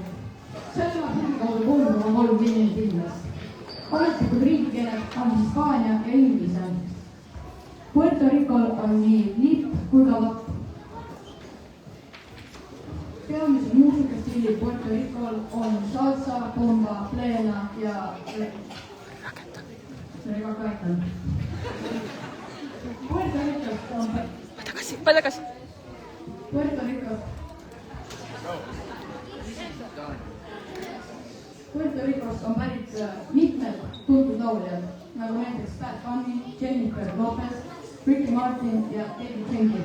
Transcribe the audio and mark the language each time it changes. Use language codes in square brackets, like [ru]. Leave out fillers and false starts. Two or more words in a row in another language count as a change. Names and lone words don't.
[et] See elab ligikaudu 3,3 miljonit inimest. Ametlikud riigikeeled on hispaania ja inglise. Puerto Ricol on nii lipp kui ka vapp. Peamised muusikastiilid Puerto Ricol on salsa, bomba, plena ja reggaeton. Puerto Ricost on Puerto Ricost on pärit mitmed tuntud lauljad, nagu näiteks Bad Bunny, Jennifer Lopez, Ricky Martin ja David Henke.